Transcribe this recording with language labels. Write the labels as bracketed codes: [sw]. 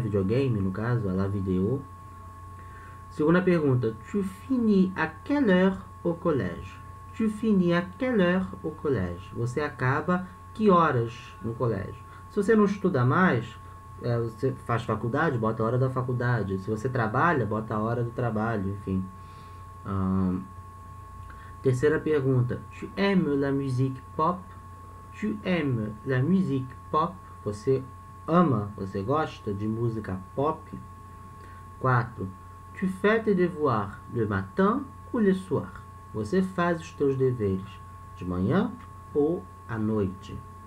[pt] Videogame, no caso, [fr] à la vidéo. [pt] Segunda pergunta. [fr] Tu finis à quelle heure au collège? Tu finis à quelle heure au collège? [pt] Você acaba que horas no colégio? Se você não estuda mais, você faz faculdade, bota a hora da faculdade. Se você trabalha, bota a hora do trabalho, enfim. Terceira pergunta. [fr] Tu aimes la musique pop? Tu aimes la musique pop? [pt] Você ama, você gosta de música pop? 4. [fr] Tu fais tes devoirs le matin ou le soir? [pt] Você faz os teus deveres de manhã ou à noite?